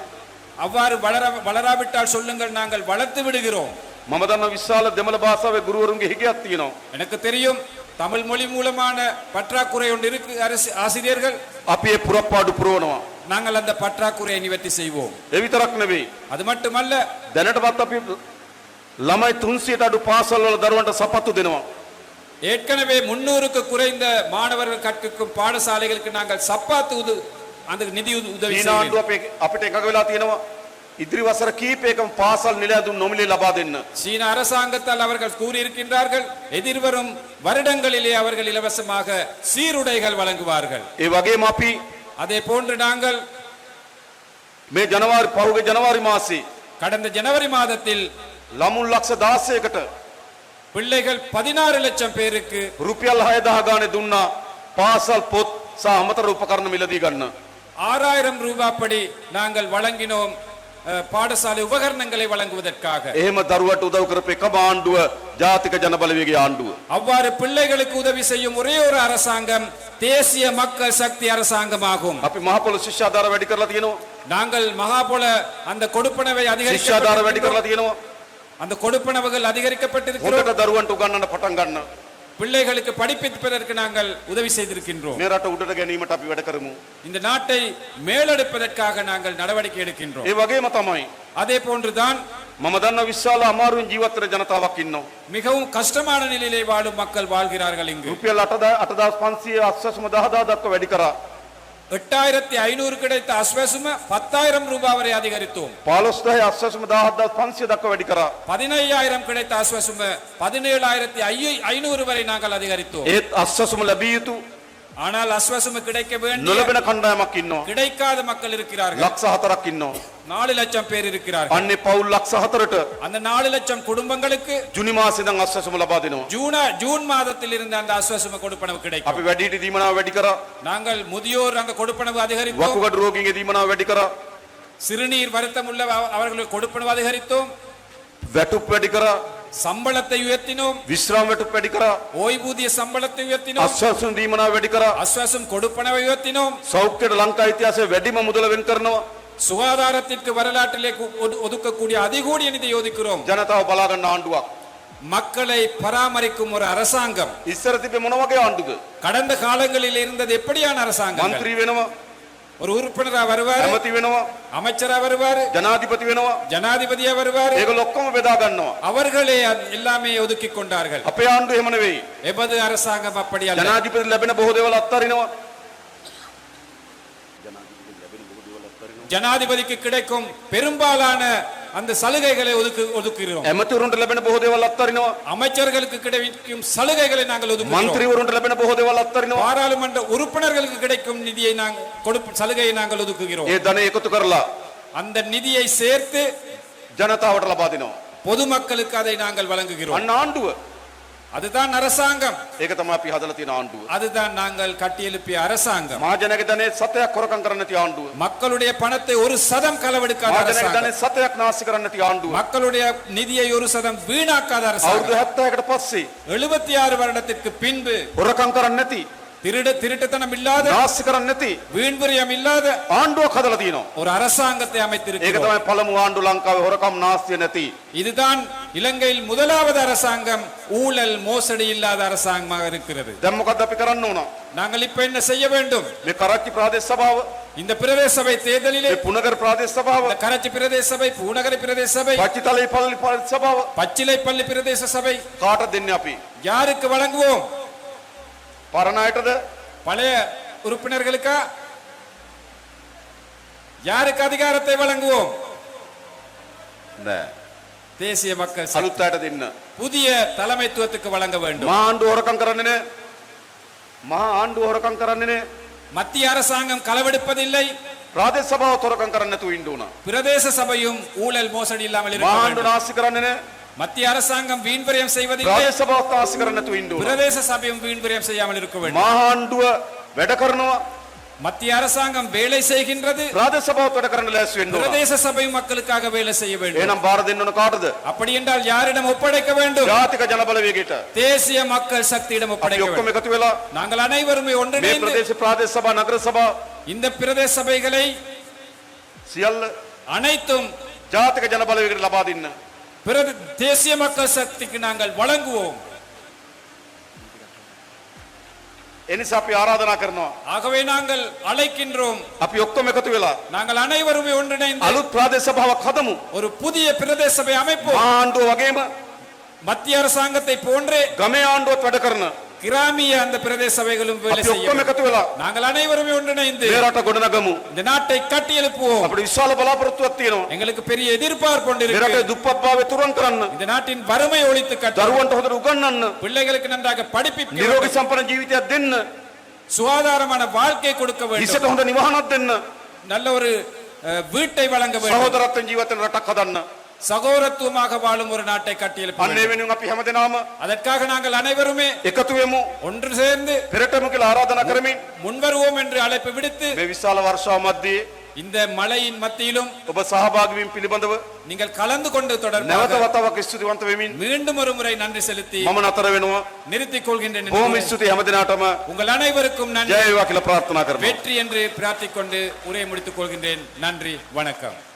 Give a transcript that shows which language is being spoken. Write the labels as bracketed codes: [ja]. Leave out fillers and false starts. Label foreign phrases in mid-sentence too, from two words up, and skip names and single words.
[ta] அவ்வாறு வளராவிட்டால் சொல்லுங்கள், நாங்கள் வளர்த்து விடுகிறோம். [si] මම දන්න විශාල දෙමළ භාෂාවේ ගුරුවරුන්ගේ හිගයක් තියෙනවා. [ta] எனக்கு தெரியும் தமிழ் மொழி மூலமான பற்றாக்குறை ஒன்று இருக்கு. ஆசிரியர்கள் [si] අපි ඒ පුරප්පාඩු පුරවනවා. [ta] நாங்கள் அந்த பற்றாக்குறையை நிவர்த்தி செய்வோம். [si] ඒ විතරක් නෙවෙයි. [ta] அது மட்டுமல்ல, [si] දැනටමත් අපි ළමයි 300ට අඩු පාසල් වල දරුවන්ට සපත්තු දෙනවා. [ta] ஏற்கனவே 300க்கு குறைந்த மாணவர்கள் கற்கும் பாடசாலைகளுக்கு நாங்கள் சப்பாத்து அந்த நிதி உதவி [si] චීන [ta] செய்வோம். [si] ආණ්ඩුව අපිට එකඟ වෙලා තියෙනවා ඉදිරි වසර කීපයකම පාසල් නිලැඳුම් නොමිලේ ලබා දෙන්න. [ta] சீன அரசாங்கத்தால் அவர்கள் கூறியிருக்கின்றார்கள், எதிர்வரும் வருடங்களிலே அவர்கள் இலவசமாக சீருடைகள் வழங்குவார்கள். [si] ඒ වගේම අපි [ta] அதே போன்று நாங்கள் [si] මේ පහුගිය ජනවාරි මාසේ [ta] கடந்த ஜனவரி மாதத்தில் [si] ළමුන් ලක්ෂ 16කට [ta] பிள்ளைகள் 16 லட்சம் பேருக்கு [si] රුපියල් 6000 ගානේ දුන්නා පාසල් පොත් සහ අමතර උපකරණ මිලදී ගන්න. [ta] 6000 ரூபாய் படி நாங்கள் வழங்கினோம் பாடசாலை உபகரணங்களை வழங்குவதற்காக. [si] එහෙම දරුවට උදව් කරපු එකම ආණ්ඩුව ජාතික ජනබලවේගයේ ආණ්ඩුව. [ta] அவ்வாறு பிள்ளைகளுக்கு உதவி செய்யும் ஒரே ஒரு அரசாங்கம் தேசிய மக்கள் சக்தி அரசாங்கமாகும். [si] අපි මහ පොළොව ශිෂ්‍යාධාර වැඩි කරලා තියෙනවා. [ta] நாங்கள் மகாபோல அந்த கொடுப்பனவை [si] ශිෂ්‍යාධාර වැඩි කරලා තියෙනවා. [ta] அந்த கொடுப்பனவுகள் அதிகரிக்கப்பட்டிருக்கிறோம். [si] හොඳට දරුවන්ට උගන්වන්න පටන් ගන්න. [ta] பிள்ளைகளுக்கு படிப்பிப்பதற்கு நாங்கள் உதவி செய்திருக்கின்றோம். [si] මේ රට උඩට ගැනීමට අපි වැඩ කරමු. [ta] இந்த நாட்டை மேலெடுப்பதற்காக நாங்கள் நடவடிக்கை எடுக்கின்றோம். [si] ඒ වගේම තමයි [ta] அதே போன்றுதான் [si] මම දන්න විශාල අමාරුවෙන් ජීවත් වෙන ජනතාවක් ඉන්නවා. [ta] மிகவும் கஷ்டமான நிலையிலே வாழும் மக்கள் வாழ்கிறார்கள் இங்கு. [si] රුපියල් 8500 අස්වැසුම 10000 දක්වා වැඩි කරා. [ta] 8500 கிடைத்த அஸ்வசும 10000 ரூபாய் வரை அதிகரித்தோம். [si] 15000 අස්වැසුම 10500 දක්වා වැඩි කරා. [ta] 15000 கிடைத்த அஸ்வசும 17500 வரை நாங்கள் அதிகரித்தோம். [si] ඒත් අස්වැසුම ලැබිය යුතු [ta] ஆனால் அஸ்வசும கிடைக்க வேண்டிய [si] නොලැබෙන කණ්ඩායමක් ඉන්නවා. [ta] கிடைக்காத மக்கள் இருக்கிறார்கள். [si] ලක්ෂ 4ක් ඉන්නවා. [ta] 4 லட்சம் பேர் இருக்கிறார்கள். [si] අන්නේ පවුල් ලක්ෂ 4ට [ta] அந்த 4 லட்சம் குடும்பங்களுக்கு [si] ජුනි මාසේ ඉඳන් අස්වැසුම ලබා දෙනවා. [ta] ஜூன் மாதத்தில் இருந்து அந்த அஸ்வசும கொடுப்பனவு கிடைக்கும். [si] අපි වැඩිහිටි දීමනාව වැඩි කරා. [ta] நாங்கள் முதியோர் அந்த கொடுப்பனவு அதிகரித்தோம். [si] වකුගඩු රෝගීන්ගේ දීමනාව වැඩි කරා. [ta] சிறுநீர் வருத்தம் உள்ள அவர்களுக்கு கொடுப்பனவு அதிகரித்தோம். [si] වැටුප් වැඩි කරා. [ta] சம்பளத்தை உயர்த்தினோம். [si] විශ්‍රාම වැටුප් වැඩි කරා. [ta] ஓய்வூதிய சம்பளத்தை உயர்த்தினோம். [si] අස්වැසුම දීමනාව වැඩි කරා. [ta] அஸ்வசும் கொடுப்பனவை உயர்த்தினோம். [si] සෞඛ්‍යයට ලංකා ඉතිහාසයේ වැඩිම මුදල වෙන් කරනවා. [ta] சுகாதாரத்திற்கு வரலாற்றிலே ஒதுக்கக்கூடிய அதிகூடிய நிதியை ஒதுக்கிறோம். [si] ජනතාව බලා ගන්න ආණ්ඩුවක්. [ta] மக்களை பராமரிக்கும் ஒரு அரசாங்கம். [si] ඉස්සර තිබ්බේ මොන වගේ ආණ්ඩුද? [ta] கடந்த காலங்களில் இருந்தது எப்படியான அரசாங்கம்? [si] മന്ത്രി වෙනවා, [ta] ஒரு உறுப்பினரா வருவாரு, [si] ඇමති වෙනවා, [ta] அமைச்சரா வருவாரு, [si] ජනාධිපති වෙනවා. [ta] ஜனாதிபதியா வருவாரு. [si] ඒගොල්ලෝ ඔක්කොම බෙදා ගන්නවා. [ta] அவர்களே எல்லாமே ஒதுக்கி கொண்டார்கள். [si] අපේ ආණ්ඩුව එහෙම නෙවෙයි. [ta] எமது அரசாங்கம் அப்படி அல்ல. [si] ජනාධිපති ලැබෙන බොහෝ දේවල් අත්හරිනවා. [ta] ஜனாதிபதிக்கு கிடைக்கும் பெரும்பாலான அந்த சலுகைகளை ஒதுக்குகிறோம். [si] ඇමතිවරුන්ට ලැබෙන බොහෝ දේවල් අත්හරිනවා. [ta] அமைச்சர்களுக்கு கிடைக்கும் சலுகைகளை நாங்கள் ஒதுக்குகிறோம். [si] මන්ත්‍රීවරුන්ට ලැබෙන බොහෝ දේවල් අත්හරිනවා. [ta] பாராளுமன்ற உறுப்பினர்களுக்கு கிடைக்கும் நிதியை சலுகையை நாங்கள் ஒதுக்குகிறோம். [si] ඒ ධනෙ එකතු කරලා [ta] அந்த நிதியை சேர்த்து [si] ජනතාවට ලබා දෙනවා. [ta] பொதுமக்களுக்கு அதை நாங்கள் வழங்குகிறோம். [si] අන්න ආණ්ඩුව. [ta] அதுதான் அரசாங்கம். [si] ඒක තමයි අපි හදලා තියෙන ආණ්ඩුව. [ta] அதுதான் நாங்கள் கட்டியெழுப்பிய அரசாங்கம். [si] මහජනක ධනෙ සතයක් හොරකම් කරන්න නැති ආණ්ඩුව. [ta] மக்களுடைய பணத்தை 1% களவெடுக்காத [si] මහජනක [ta] அரசாங்கம். [si] ධනෙ සතයක් නාස්ති කරන්න නැති ආණ්ඩුව. [ta] மக்களுடைய நிதியை 1% வீணாக்காத [si] අවුරුදු [ta] அரசாங்கம். [si] 70කට පස්සේ [ta] 76 வருடத்திற்கு பின்பு [si] හොරකම් කරන්න නැති [ta] திருட்டுத்தனம் இல்லாத [si] නාස්ති කරන්න නැති [ta] வீண்விரியம் இல்லாத [si] ආණ්ඩුවක් හදලා තියෙනවා. [ta] ஒரு அரசாங்கத்தை [si] ඒක [ta] அமைத்திருக்கிறோம். [si] තමයි පළමු ආණ්ඩුව ලංකාවේ හොරකම් නාස්තිය නැති. [ta] இதுதான் இலங்கையில் முதலாவது அரசாங்கம் ஊழல் மோசடி இல்லாத அரசாங்கமாக இருக்கிறது. [si] දැන් මොකද්ද අපි කරන්න ඕන? [ta] நாங்கள் இப்ப என்ன செய்ய வேண்டும்? [si] මේ කරච්චි ප්‍රාදේශ සභාව, [ta] இந்த பிரதேச சபை தேர்தலிலே [si] මේ පුනගර ප්‍රාදේශ සභාව, [ta] இந்த கரச்சி பிரதேச சபை, பூநகரி பிரதேச சபை, [si] පච්චිතලේ පල්ලි ප්‍රාදේශ සභාව [ta] பச்சிலைப்பள்ளி பிரதேச சபை [si] කාටද දෙන්නේ අපි? [ta] யாருக்கு வழங்குவோம்? [si] පරණ අයටද? [ta] பழைய உறுப்பினர்களுக்கா? யாருக்கு அதிகாரத்தை வழங்குவோம்? [si] නෑ. [ta] தேசிய மக்கள் சக்தி. [si] අලුත් අයට දෙන්න. [ta] புதிய தலைமைத்துவத்துக்கு வழங்க வேண்டும். [si] මහා ආණ්ඩුව හොරකම් කරන්නේ නෑ. මහා ආණ්ඩුව හොරකම් කරන්නේ නෑ. [ta] மத்திய அரசாங்கம் களவெடுப்பதில்லை. [si] ප්‍රාදේශ සභාව හොරකම් කරන්නේ නැතුව ඉන්න ඕන. [ta] பிரதேச சபையும் ஊழல் மோசடி இல்லாமல் இருக்க [si] මහා ආණ්ඩුව [ta] வேண்டும். [si] නාස්ති කරන්නේ නෑ. [ta] மத்திய அரசாங்கம் வீண்விரயம் செய்வதில்லை. [si] ප්‍රාදේශ සභාව නාස්ති කරන්නේ නැතුව ඉන්න ඕන. [ta] பிரதேச சபையும் வீண்விரயம் செய்யாமல் இருக்க வேண்டும். [si] මහා ආණ්ඩුව වැඩ කරනවා. [ta] மத்திய அரசாங்கம் வேலை செய்கின்றது. [si] ප්‍රාදේශ සභාව වැඩ කරන්න ලෑස්ති වෙන්න ඕන. [ta] பிரதேச சபை மக்களுக்காக வேலை செய்ய வேண்டும். [si] එහෙනම් බාර දෙන්න ඕන කාටද? [ta] அப்படி என்றால் யாரிடம் ஒப்படைக்க வேண்டும்? [si] ජාතික ජනබලවේගයට. [ta] தேசிய மக்கள் சக்தியிடம் [si] අපි [ta] ஒப்படைக்க [si] ඔක්කොම [ta] வேண்டும். [si] එකතු වෙලා [ta] நாங்கள் அனைவருமே [si] මේ [ta] ஒன்றிணைந்து [si] ප්‍රදේශ ප්‍රාදේශ සභා නගර සභා [ta] இந்த பிரதேச சபைகளை [si] සියල්ල [ta] அனைத்தும் [si] ජාතික ජනබලවේගයට ලබා දෙන්න. [ta] தேசிய மக்கள் சக்திக்கு நாங்கள் வழங்குவோம். [si] එනිසා අපි ආරාධනා කරනවා. [ta] ஆகவே நாங்கள் அழைக்கின்றோம். [si] අපි ඔක්කොම එකතු වෙලා [ta] நாங்கள் அனைவருமே ஒன்றிணைந்து [si] අලුත් ප්‍රාදේශ සභාවක් හදමු. [ta] ஒரு புதிய பிரதேச சபை அமைப்போம். [si] මහා ආණ්ඩුව වගේම [ta] மத்திய அரசாங்கத்தை போன்றே [si] ගමේ ආණ්ඩුවත් වැඩ කරන [ta] கிராமிய அந்த பிரதேச சபைகளும் வேலை [si] අපි [ta] செய்யும். [si] ඔක්කොම එකතු වෙලා [ta] நாங்கள் அனைவருமே ஒன்றிணைந்து [si] මේ රට ගොඩනගමු. [ta] இந்த நாட்டை கட்டி எழுப்புவோம். [si] අපිට විශාල බලාපොරොත්තුවක් තියෙනවා. [ta] எங்களுக்கு பெரிய எதிர்பார்ப்பு ஒன்று [si] මේ [ta] இருக்கு. [si] රටේ දුප්පත්භාවය තුරන් කරන්න, [ta] இந்த நாட்டின் வறுமை ஒழித்து கட்ட, [si] දරුවන්ට හොඳට උගන්වන්න, [ta] பிள்ளைகளுக்கு நன்றாக படிப்பிக்க, [si] නිරෝගී සම්පන්න ජීවිතයක් දෙන්න, [ta] சுகாதாரமான வாழ்க்கை கொடுக்க வேண்டும், [si] ඉසට හොඳ නිවහනක් දෙන්න, [ta] நல்ல ஒரு வீட்டை வழங்க வேண்டும், [si] සහෝදරත්වයෙන් ජීවත් වෙන රටක් හදන්න. [ta] சகோதரத்துவமாக வாழும் ஒரு நாட்டை கட்டியெழுப்ப [si] අන්න ඒ [ta] வேண்டும். [si] වෙනුවෙන් අපි හැමදෙනාම [ta] அதற்காக நாங்கள் அனைவருமே [si] එකතු වෙමු. [ta] ஒன்று சேர்ந்து [si] පෙරටම කියලා ආරාධනා කරමින් [ta] முன்வருவோம் என்று அழைப்பு விடுத்து [si] මේ විශාල වර්ෂාව මැද්දේ [ta] இந்த மழையின் மத்தியிலும் [si] ඔබ සහභාගී වීම පිළිබඳව [ta] நீங்கள் கலந்து கொண்டு [si] නැවත [ta] தொடர்பாக [si] වතාවක් ස්තුතිවන්ත වෙමින් [ta] மீண்டும் ஒரு முறை நன்றி செலுத்தி [si] මම නතර වෙනවා. [ta] நிறுத்திக் கொள்கின்றேன். [si] බොහොම ස්තුතියි හැමදෙනාටම. [ta] உங்கள் அனைவருக்கும் [si] ජය [ta] நன்றி, [si] වේවා කියලා ප්‍රාර්ථනා කරනවා. [ta] வெற்றி என்று பிரார்த்திக் கொண்டு உரையை முடித்துக் கொள்கின்றேன். நன்றி, வணக்கம்.